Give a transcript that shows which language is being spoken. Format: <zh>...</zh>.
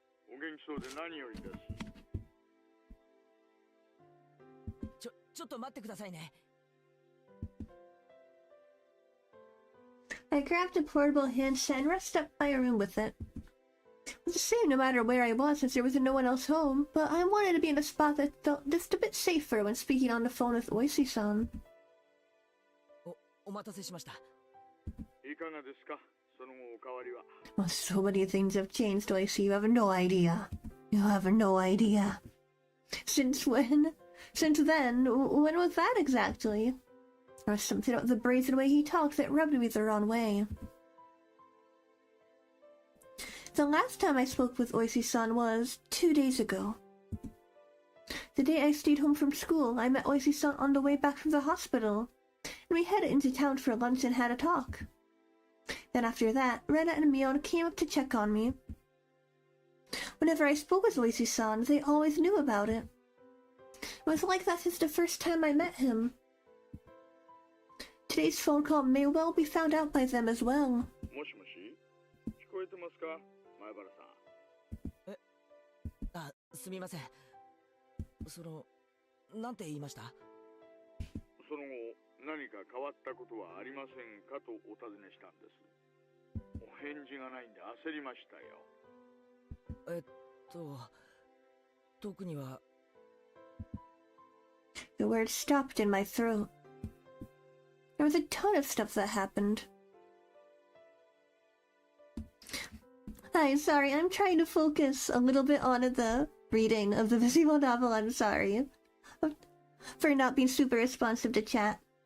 <ja>お元気そうで何よりです。ちょっと待ってくださいね。</ja> <en>I grabbed a portable handset and rushed up my room with it. It was the same no matter where I was since there was no one else home, but I wanted to be in a spot that felt just a bit safer when speaking on the phone with Oishi-san.</en> <ja>お待たせしました。いかがですか、その後お変わりは。</ja> <en>Well, so many things have changed, Oishi. You have no idea. You have no idea. Since when? Since then? When was that exactly? There was something about the brazen way he talked that rubbed me the wrong way. The last time I spoke with Oishi-san was 2 days ago. The day I stayed home from school, I met Oishi-san on the way back from the hospital, and we headed into town for lunch and had a talk. Then after that, Rena and Mion came up to check on me. Whenever I spoke with Oishi-san, they always knew about it. It was like that since the first time I met him. Today's phone call may well be found out by them as well.</en> <ja>もしもし、聞こえてますか、前原さん。すみません。なんて言いました？その後、何か変わったことはありませんかとお尋ねしたんです。お返事がないんで焦りましたよ。特には。</ja> <en>The words stopped in my throat. There was a ton of stuff that happened. Hi, sorry, I'm trying to focus a little bit on the reading of the visual novel. I'm sorry for not being super responsive to chat.</en>